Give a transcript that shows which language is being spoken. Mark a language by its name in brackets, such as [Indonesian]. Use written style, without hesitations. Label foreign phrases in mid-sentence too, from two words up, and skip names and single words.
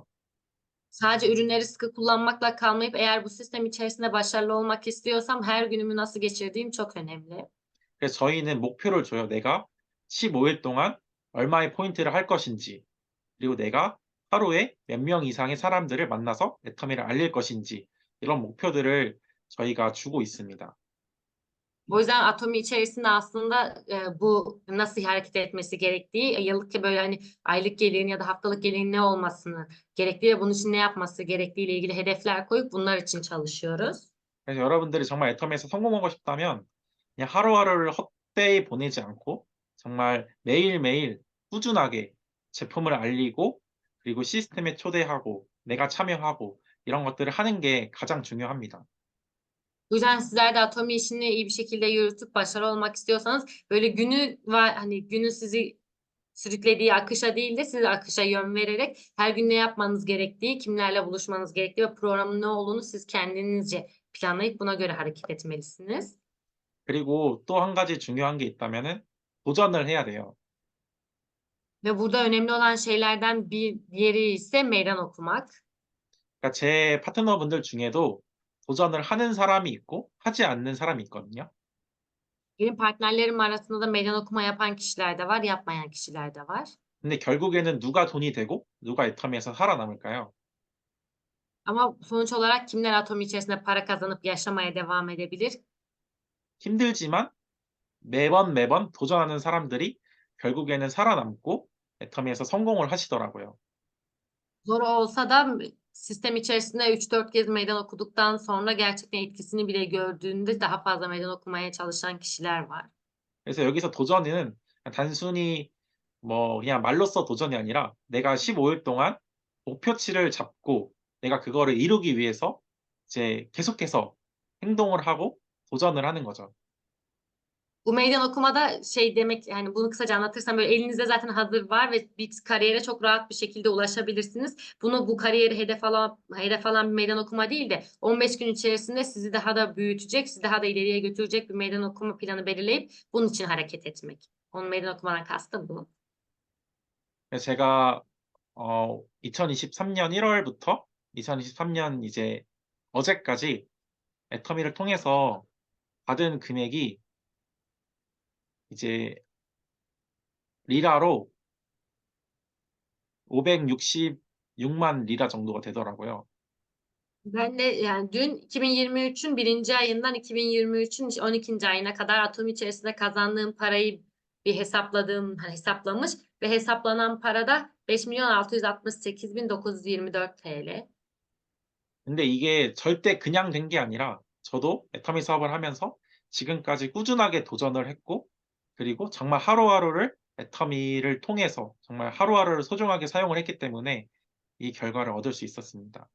[Turkish] Sadece ürünleri sıkı kullanmakla kalmayıp eğer bu sistem içerisinde başarılı olmak istiyorsam her günümü nasıl geçirdiğim çok önemli. [Korean] 그래서 저희는 목표를 줘요. 내가 15일 동안 얼마의 포인트를 할 것인지, 그리고 내가 하루에 몇 명 i상의 사람들을 만나서 애터미를 알릴 것인지 이런 목표들을 저희가 주고 있습니다. [Turkish] O yüzden Atomi içerisinde aslında bu nasıl hareket etmesi gerektiği, yıllık böyle hani aylık gelirin ya da haftalık gelirin ne olmasını gerektiği ve bunun için ne yapması gerektiğiyle ilgili hedefler koyup bunlar için çalışıyoruz. [Korean] 그래서 여러분들이 정말 애터미에서 성공하고 싶다면 그냥 하루하루를 헛되이 보내지 않고 정말 매일매일 꾸준하게 제품을 알리고 그리고 시스템에 초대하고 내가 참여하고 이런 것들을 하는 게 가장 중요합니다. [Turkish] Bu yüzden sizler de Atomi işini iyi bir şekilde yürütüp başarılı olmak istiyorsanız böyle günü var hani günü sizi sürüklediği akışa değil de siz akışa yön vererek her gün ne yapmanız gerektiği, kimlerle buluşmanız gerektiği ve programın ne olduğunu siz kendinizce planlayıp buna göre hareket etmelisiniz. [Korean] 그리고 또 한 가지 중요한 게 있다면은 도전을 해야 돼요. [Turkish] Ve burada önemli olan şeylerden bir diğeri ise meydan okumak. [Korean] 그러니까 제 파트너분들 중에도 도전을 하는 사람이 있고 하지 않는 사람이 있거든요. [Turkish] Benim partnerlerim arasında da meydan okuma yapan kişiler de var, yapmayan kişiler de var. [Korean] 근데 결국에는 누가 돈이 되고 누가 애터미에서 살아남을까요? [Turkish] Ama sonuç olarak kimler atom içerisinde para kazanıp yaşamaya devam edebilir? [Korean] 힘들지만 매번 도전하는 사람들이 결국에는 살아남고 애터미에서 성공을 하시더라고요. [Turkish] Zor olsa da sistem içerisinde 3-4 kez meydan okuduktan sonra gerçekten etkisini bile gördüğünde daha fazla meydan okumaya çalışan kişiler var. [Korean] 그래서 여기서 도전은 단순히 뭐 그냥 말로써 도전이 아니라 내가 15일 동안 목표치를 잡고 내가 그거를 이루기 위해서 이제 계속해서 행동을 하고 도전을 하는 거죠. [Turkish] Bu meydan okumada şey demek, yani bunu kısaca anlatırsam böyle elinizde zaten hazır var ve bir kariyere çok rahat bir şekilde ulaşabilirsiniz. Bu kariyeri hedef alan bir meydan okuma değil de 15 gün içerisinde sizi daha da büyütecek, sizi daha da ileriye götürecek bir meydan okuma planı belirleyip bunun için hareket etmek. Onun meydan okumadan kastım bu. [Korean] 그래서 제가 2023년 1월부터 2023년 이제 어제까지 애터미를 통해서 받은 금액이 이제 리라로 566만 리라 정도가 되더라고요. [Turkish] Ben de yani dün 2023'ün 1. ayından 2023'ün 12. ayına kadar Atom içerisinde kazandığım parayı bir hesaplamış ve hesaplanan para da 5.668.924 TL. [Korean] 근데 이게 절대 그냥 된 게 아니라 저도 애터미 사업을 하면서 지금까지 꾸준하게 도전을 했고 그리고 정말 haruharu를 애터미를 통해서 정말 haruharu를 소중하게 사용을 했기 때문에 이 결과를 얻을 수 있었습니다.